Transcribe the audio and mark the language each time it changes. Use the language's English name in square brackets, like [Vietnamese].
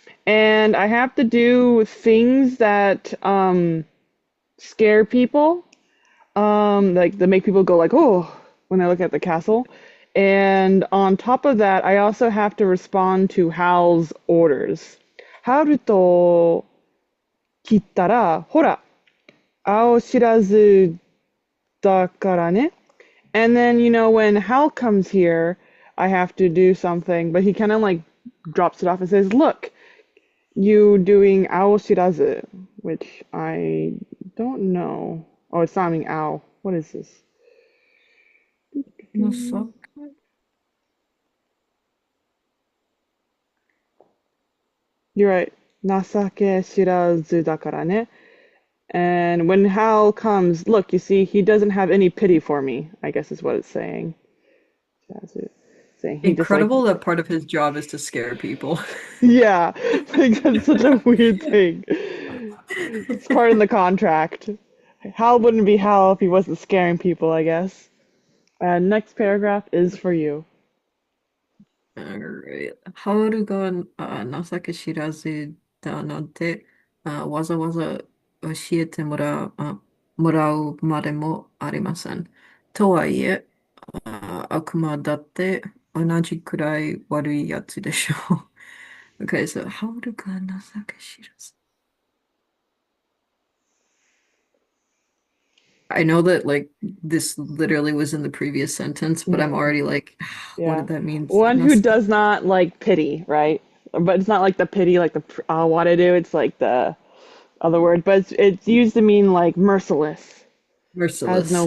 [English] And I have to do things that scare people, like that make people go like, oh, when they look at the castle. And on top of that, I also have to respond to Hal's orders. [Japanese] ハルと切ったら、ほら、青知らずだからね。 [English] And then, when Hal comes here, I have to do something, but he kind of like drops it off and says, look, you doing Owl Shirazu, which I don't know. Oh, it's sounding owl. What is this? No fuck. You're right. [Japanese] Nasake Shirazu だからね. [English] And when Hal comes, look, you see, he doesn't have any pity for me, I guess is what it's saying. That's it. Saying he just like, Incredible that part of his job is to scare people. yeah, like that's such a weird thing. It's part in the contract. Hal wouldn't be Hal if he wasn't scaring people, I guess. Next paragraph is for you. Alright. [Japanese] ハウルが情け知らずだなんてわざわざ教えてもらうまでもありません。とはいえ、悪魔だって同じくらい悪いやつでしょう。 [English] Okay, so [Japanese] ハウルが情け知らず。 [English] I know that like this literally was in the previous sentence, but I'm Hmm. already like, what did that mean? One who does not like pity, right? But it's not like the pity, like the I want to do. It's like the other word, but it's used to mean like merciless, has no